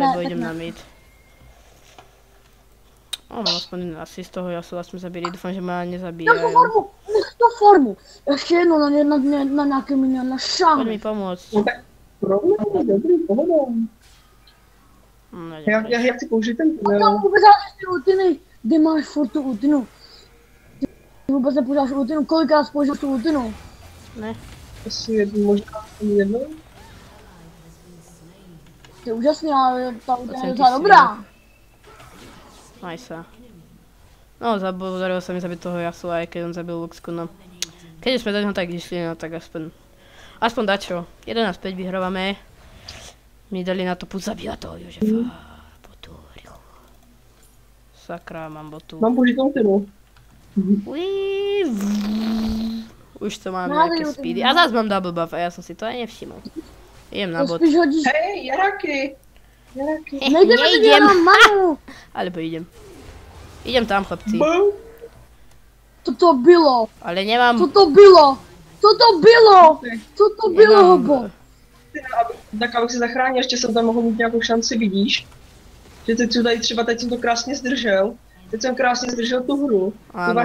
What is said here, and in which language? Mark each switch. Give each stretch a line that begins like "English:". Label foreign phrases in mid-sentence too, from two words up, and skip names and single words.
Slovak: Alebo idem na mid. No, aspoň asi z toho Yasuo sme zabili. Dúfam, že ma nezabíjajú. Nech to farmu.
Czech: Ještě jednou na nějaké minion, na
Slovak: Poď
Czech: šáhnu.
Slovak: mi pomôcť.
Czech: No tak problém, dobrý, pohoda. No, Já chci použít ten Tam tunel. vůbec házíš ty ultiny. Kde máš furt tu ultinu? Ty vůbec nepoužíváš ultinu, kolikrát používáš tu ultinu? Ne. Asi jednu, možná jednou. To je úžasný, ale ta ultina je docela dobrá. Nice. No,
Slovak: podarilo sa mi zabiť toho Yasuo, aj keď on zabil Luxku, no. Keď sme do neho tak išli, no tak aspoň dačo. 11-5 vyhrávame. Mi dali na to púd zabíjať toho Jožefa. Botu, rýchlo. Sakra, mám botu.
Czech: Mám použít ultinu.
Slovak: Už to mám nejaké speedy. A zás mám double buff a ja som si to aj nevšimol. Idem na bot. Hej, Jaraki! Jaraki.
Czech: Nejdeme si dělat na manu.
Slovak: Alebo idem. Idem tam, chlapci.
Czech: Co to bylo? Ale nemám... Co to bylo? Co to bylo? Co to bylo, hobo? Tak abych se zachránil, ještě jsem tam mohl mít nějakou šanci, vidíš? Že teď tady třeba teď jsem to krásně zdržel. Teď jsem krásně zdržel tu hru. Ty
Slovak: Áno.